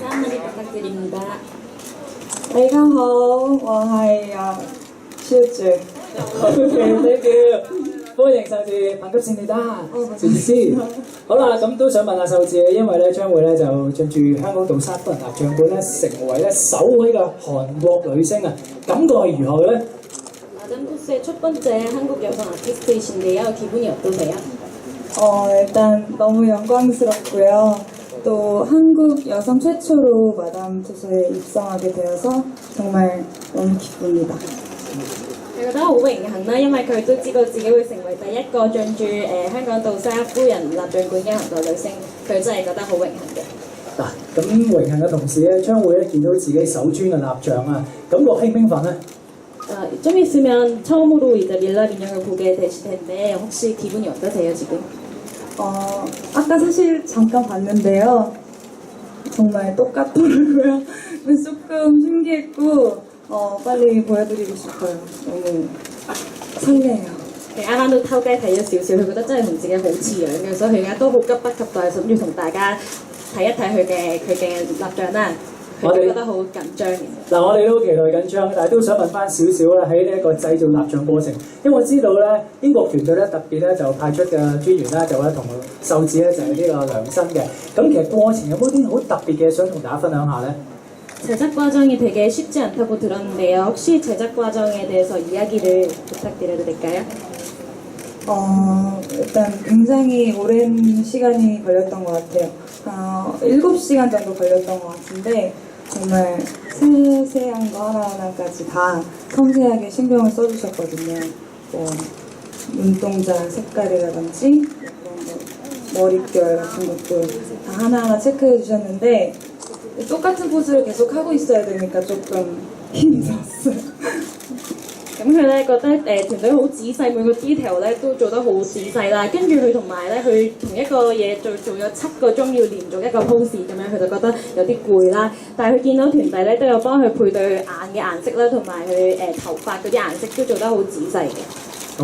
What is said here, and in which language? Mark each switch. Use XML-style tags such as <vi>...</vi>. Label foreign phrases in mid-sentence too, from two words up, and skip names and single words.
<yue>大家好，我係秀智。</yue> <en>OK，thank you。</en> <yue>歡迎秀智，반갑습니다。謝謝。好啦，咁都想問下秀智，因為咧將會咧就進駐香港杜莎夫人蠟像館咧，成為咧首位嘅韓國女星啊，感覺係如何嘅咧？</yue> <ko>아담코스의 첫 번째 한국 여성 아티스트이신데요. 기분이 어떠세요? 일단 너무 영광스럽고요. 또 한국 여성 최초로 마담 투스에 입성하게 되어서 정말 너무 기쁩니다.</ko> <yue>佢覺得好榮幸啦，因為佢都知道自己會成為第一個進駐香港杜莎夫人蠟像館嘅韓國女星，佢真係覺得好榮幸嘅。嗱，咁榮幸嘅同時咧，將會咧見到自己手專嘅蠟像啊，感覺興唔興奮咧？</yue> <ko>좀 있으면 처음으로 이제 밀랍 인형을 보게 되실 텐데 혹시 기분이 어떠세요 지금? 아까 사실 잠깐 봤는데요. 정말 똑같더라고요. 조금 신기했고 빨리 보여드리고 싶어요. 너무 설레요.</ko> <yue>佢啱啱都偷雞睇咗少少，佢覺得真係同自己好似樣嘅，所以佢而家都好急不及待，諗住同大家睇一睇佢嘅蠟像啦。佢都覺得好緊張嘅。嗱，我哋都好期待緊張，但係都想問翻少少啦，喺呢一個製造蠟像過程，因為我知道咧英國團隊咧特別咧就派出嘅專員啦，就咧同秀智咧就係呢個量身嘅。咁其實過程有冇啲好特別嘅想同大家分享下咧？</yue> <ko>제작 과정이 되게 쉽지 않다고 들었는데요. 혹시 제작 과정에 대해서 이야기를 부탁드려도 될까요? 일단 굉장히 오랜 시간이 걸렸던 것 같아요. 7시간 정도 걸렸던 것 같은데 정말 세세한 거 하나하나까지 다 섬세하게 신경을 써주셨거든요. 뭐 눈동자 색깔이라든지 그런 거, 머릿결 같은 것도 다 하나하나 체크해 주셨는데 똑같은 포즈를 계속 하고 있어야 되니까 조금 힘이 들었어요.</ko> <yue>咁佢咧覺得團隊好仔細，每個 detail 咧都做得好仔細啦。跟住佢同埋咧，佢同一個嘢做咗7個鐘，要連續一個 pose 咁樣，佢就覺得有啲攰啦。但係佢見到團隊咧都有幫佢配對眼嘅顏色啦，同埋佢頭髮嗰啲顏色都做得好仔細嘅。</yue>